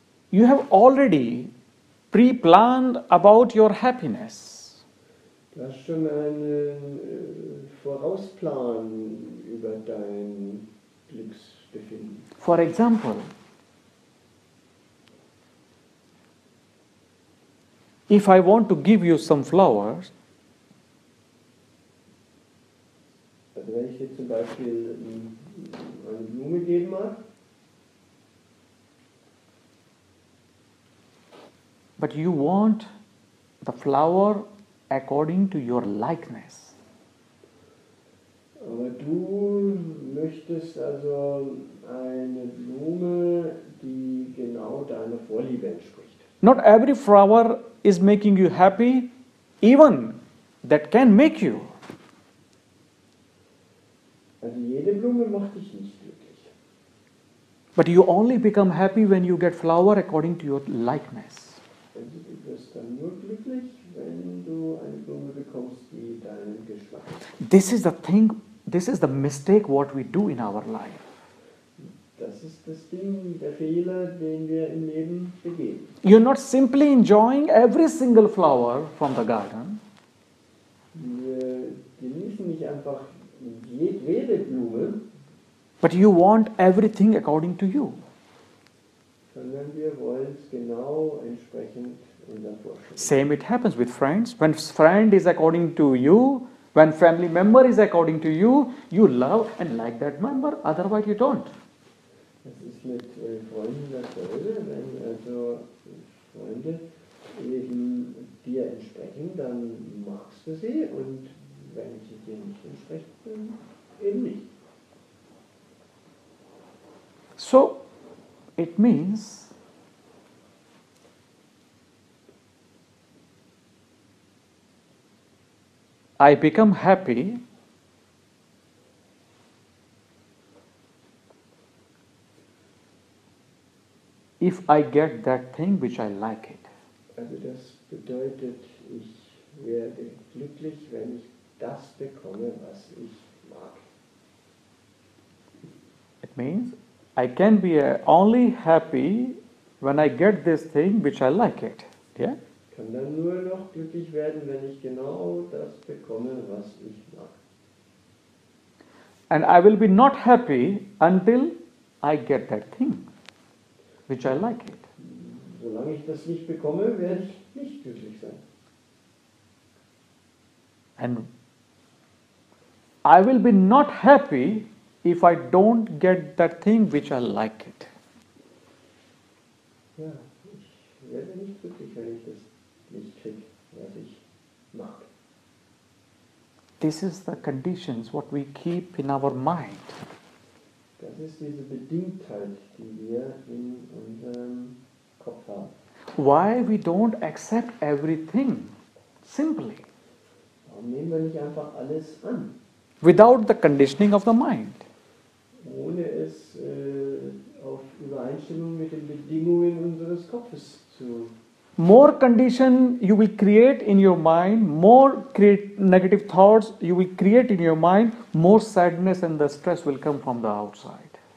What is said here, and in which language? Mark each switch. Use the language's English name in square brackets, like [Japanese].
[English] You have already pre-planned about your happiness. [German] Du hast schon einen Vorausplan über dein Glücksbefinden. [English] For example, if I want to give you some flowers, [German] zum Beispiel eine Blume geben mag. [English] But you want the flower according to your likeness. [German] Aber du möchtest also eine Blume, die genau deiner Vorliebe entspricht. [English] Not every flower is making you happy, even that can make you. [German] Also jede Blume macht dich nicht glücklich. [English] But you only become happy when you get flower according to your likeness. [German] Also du wirst dann nur glücklich, wenn du eine Blume bekommst, die deinen Geschmack hat. [English] This is the thing, this is the mistake what we do in our life. [German] Das ist das Ding, der Fehler, den wir im Leben begehen. [English] You're not simply enjoying every single flower from the garden. [German] Wir genießen nicht einfach jedwede Blume, [English] But you want everything according to you. [German] sondern wir wollen es genau entsprechend unserer Vorstellung. [English] Same it happens with friends. When friend is according to you, when family member is according to you, you love and like that member, otherwise you don't. [German] Das ist mit Freunden dasselbe, wenn also Freunde eben dir entsprechen, dann magst du sie und wenn sie dir nicht entsprechen, dann eben nicht. [English] So, it means I become happy if I get that thing which I like it. [German] Also das bedeutet, ich werde glücklich, wenn ich das bekomme, was ich mag. [English] It means I can be only happy when I get this thing which I like it. Yeah? [German] Ich kann dann nur noch glücklich werden, wenn ich genau das bekomme, was ich mag. [English] And I will be not happy until I get that thing which I like it. [German] Solange ich das nicht bekomme, werde ich nicht glücklich sein. [English] And I will be not happy if I don't get that thing which I like it. [German] Ja, ich werde nicht glücklich, wenn ich das nicht kriege, was ich mag. [English] This is the conditions what we keep in our mind. [German] Das ist diese Bedingtheit, die wir in unserem Kopf haben. [English] Why we don't accept everything simply [German] Warum nehmen wir nicht einfach alles an, [English] without the conditioning of the mind? [German] ohne es auf Übereinstimmung mit den Bedingungen unseres Kopfes zu. [English] More condition you will create in your mind, more negative thoughts you will create in your mind, more sadness and the stress will come from the outside.